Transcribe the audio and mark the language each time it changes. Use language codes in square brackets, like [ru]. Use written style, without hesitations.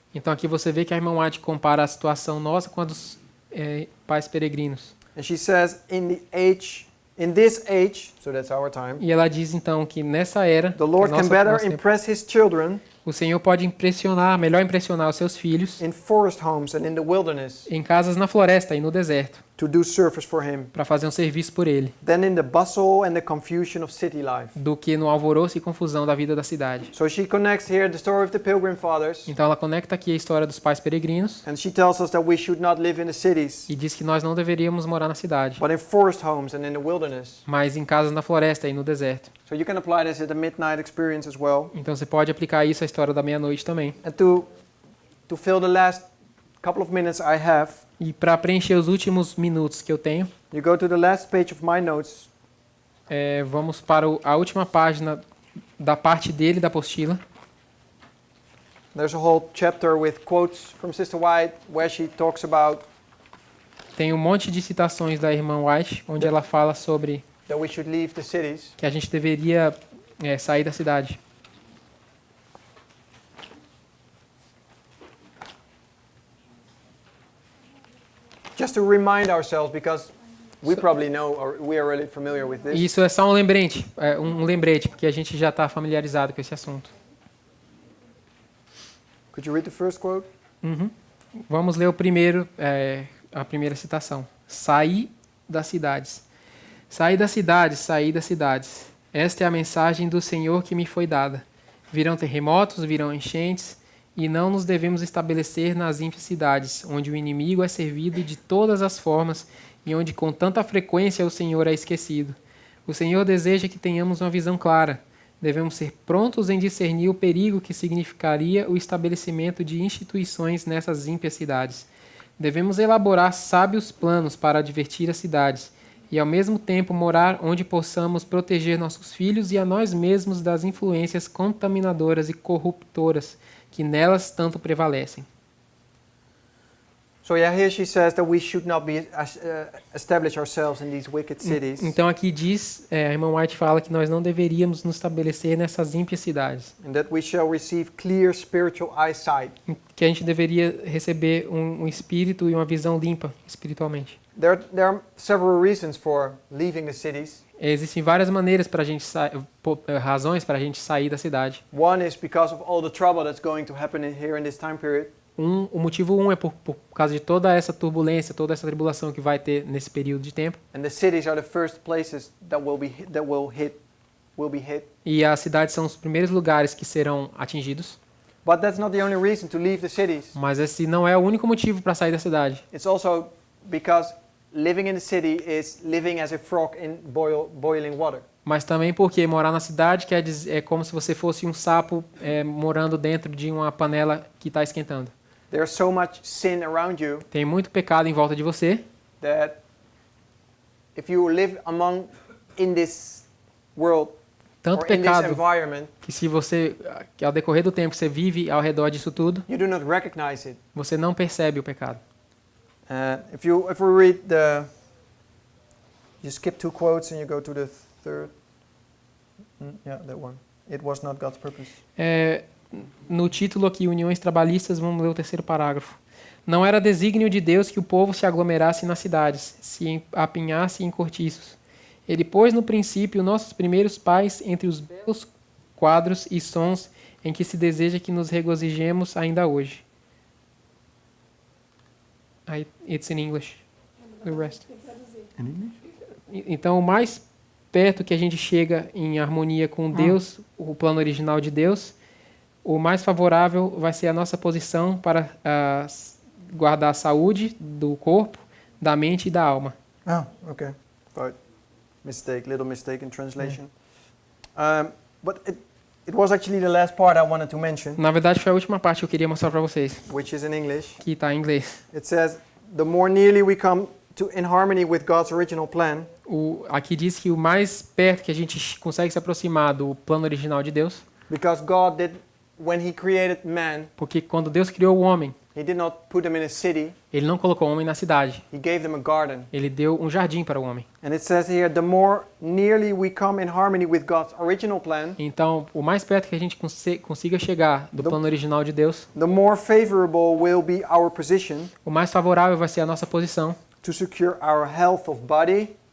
[pt] Então aqui você vê que a irmã White compara a situação nossa com a dos pais peregrinos. [en] And she says, in this age, so that's our time, [pt] E ela diz então que nessa era, [en] the Lord [pt] que é [en] can better [pt] tempo, [en] impress his children [pt] O Senhor pode melhor impressionar os seus filhos [en] in forest homes and in the wilderness [pt] em casas na floresta e no deserto, [en] to do service for Him [pt] para fazer um serviço por Ele, [en] than in the bustle and the confusion of city life. [pt] do que no alvoroço e confusão da vida da cidade. [en] So she connects here the story of the Pilgrim Fathers, [pt] Então ela conecta aqui a história dos pais peregrinos [en] and she tells us that we should not live in the cities, [pt] e diz que nós não deveríamos morar na cidade, [en] but in forest homes and in the wilderness. [pt] mas em casas na floresta e no deserto. [en] So you can apply this at the midnight experience as well. [pt] Então você pode aplicar isso à história da meia-noite também. [en] And to fill the last couple of minutes I have, [pt] E para preencher os últimos minutos que eu tenho, [en] you go to the last page of my notes, [pt] vamos para a última página da parte dele da apostila. [en] there's a whole chapter with quotes from Sister White where she talks about [pt] Tem um monte de citações da irmã White, onde ela fala sobre [en] that we should leave the cities. [pt] que a gente deveria sair da cidade. [en] Just to remind ourselves, because we probably know or we are really familiar with this. [pt] isso é só um lembrete, porque a gente já está familiarizado com esse assunto. [en] Could you read the first quote? [pt] Vamos ler a primeira citação. Saí das cidades. Saí das cidades, saí das cidades. Esta é a mensagem do Senhor que me foi dada. Virão terremotos, virão enchentes, e não nos devemos estabelecer nas ímpias cidades, onde o inimigo é servido de todas as formas e onde com tanta frequência o Senhor é esquecido. O Senhor deseja que tenhamos uma visão clara. Devemos ser prontos em discernir o perigo que significaria o estabelecimento de instituições nessas ímpias cidades. Devemos elaborar sábios planos para advertir as cidades e, ao mesmo tempo, morar onde possamos proteger nossos filhos e a nós mesmos das influências contaminadoras e corruptoras que nelas tanto prevalecem. [en] So yeah, here she says that we should not establish ourselves in these wicked cities. [pt] Então aqui diz, a irmã White fala que nós não deveríamos nos estabelecer nessas ímpias cidades, [en] And that we shall receive clear spiritual eyesight. [pt] que a gente deveria receber um espírito e uma visão limpa espiritualmente. [en] There are several reasons for leaving the cities. [pt] Existem várias maneiras para a gente razões para a gente sair da cidade. [en] One is because of all the trouble that's going to happen here in this time period. [pt] O motivo é por causa de toda essa turbulência, toda essa tribulação que vai ter nesse período de tempo. [en] And the cities are the first places that will be hit. [pt] E as cidades são os primeiros lugares que serão atingidos. [en] But that's not the only reason to leave the cities. [pt] Mas esse não é o único motivo para sair da cidade. [en] It's also because living in the city is living as a frog in boiling water. [pt] Mas também porque morar na cidade é como se você fosse um sapo morando dentro de uma panela que está esquentando. [en] There's so much sin around you [pt] Tem muito pecado em volta de você, [en] that if you live in this world [pt] tanto [en] or in this [pt] pecado [en] environment, [pt] que ao decorrer do tempo que você vive ao redor disso tudo, [en] you do not recognize it. [pt] você não percebe o pecado. [en] If we read you skip 2 quotes and you go to the third. Yeah, that one. It was not God's purpose. [pt] No título aqui, Uniões Trabalhistas, vamos ler o terceiro parágrafo. Não era desígnio de Deus que o povo se aglomerasse nas cidades, se apinhasse em cortiços. Ele pôs no princípio nossos primeiros pais entre os belos quadros e sons em que se deseja que nos regozijemos ainda hoje. [en] It's in English. The rest. [pt] Então, o mais perto que a gente chega em harmonia com Deus, o plano original de Deus, o mais favorável vai ser a nossa posição para guardar a saúde do corpo, da mente e da alma. [en] Oh, okay. Right. Little mistake in translation. But it was actually the last part I wanted to mention, [pt] Na verdade, foi a última parte que eu queria mostrar para vocês, [en] which is in English. [pt] que está em inglês. [en] It says, the more nearly we come in harmony with God's original plan, [pt] Aqui diz que o mais perto que a gente consegue se aproximar do plano original de Deus, [en] because God did, when He created man, [pt] porque quando Deus criou o homem, [en] He did not put them in a city, [pt] Ele não colocou o homem na cidade, [en] He gave them a garden. [pt] Ele deu um jardim para o homem. [en] And it says here, the more nearly we come in harmony with God's original plan, [pt] Então, o mais perto que a gente consiga chegar do plano original de Deus, [en] the more favorable will be our position [pt] o mais favorável vai ser a nossa posição [en] to secure our health of body,